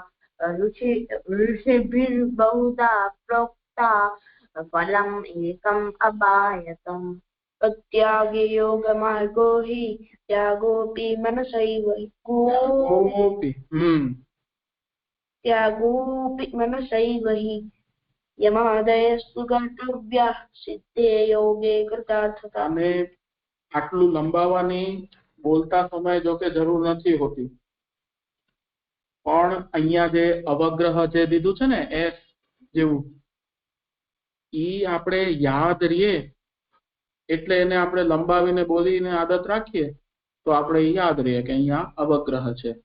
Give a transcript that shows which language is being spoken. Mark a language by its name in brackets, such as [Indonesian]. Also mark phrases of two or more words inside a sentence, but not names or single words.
[Sanskrit] ऋषिभिर्बहुधा प्रोक्ता फलम् एकम् अपायतम् त्यागे योगमार्गो हि त्यागोऽपि मनसैव त्यागोऽपि मनसैव हि यमादयस्तु कर्तव्याः सिद्धे योगे कृतार्थता. [Gujarati] આટલું લંબાવવાની બોલતા સમય જો કે જરૂર નથી હોતી, પણ અહીંયા જે અવગ્રહ જે દીધું છે ને એ જેવું ઈ આપણે યાદ રહીએ એટલે એને આપણે લંબાવીને બોલીને આદત રાખીએ તો આપણે યાદ રહીએ કે અહીંયા અવગ્રહ છે.